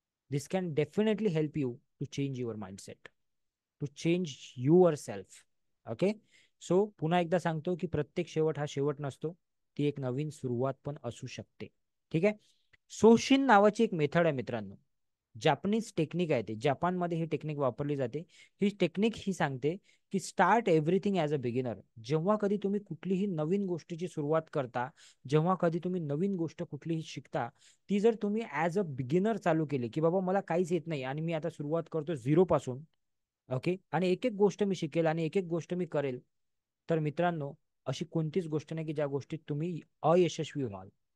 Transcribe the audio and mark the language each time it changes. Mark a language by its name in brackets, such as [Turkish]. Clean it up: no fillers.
[English] This can definitely help you to change your mindset, to change yourself. [Marathi] Okay, so पुन्हा एकदा सांगतो की प्रत्येक शेवट हा शेवट नसतो, ती एक नवीन सुरुवात पण असू शकते. ठीक आहे, सोशिन नावाची एक मेथड आहे मित्रांनो, जापनीज टेक्निक आहे. ते जपानमध्ये ही टेक्निक वापरली जाते. ही टेक्निक ही सांगते की [English] Start everything as a beginner. [Marathi] जेव्हा कधी तुम्ही कुठलीही नवीन गोष्टीची सुरुवात करता, जेव्हा कधी तुम्ही नवीन गोष्ट कुठलीही शिकता, ती जर तुम्ही ॲज अ बिगिनर चालू केली की बाबा मला काहीच येत नाही आणि मी आता सुरुवात करतो 0 पासून, ओके, आणि एक एक गोष्ट मी शिकेल आणि एक एक गोष्ट मी करेल, तर मित्रांनो अशी कोणतीच गोष्ट नाही की ज्या गोष्टीत तुम्ही अयशस्वी व्हाल.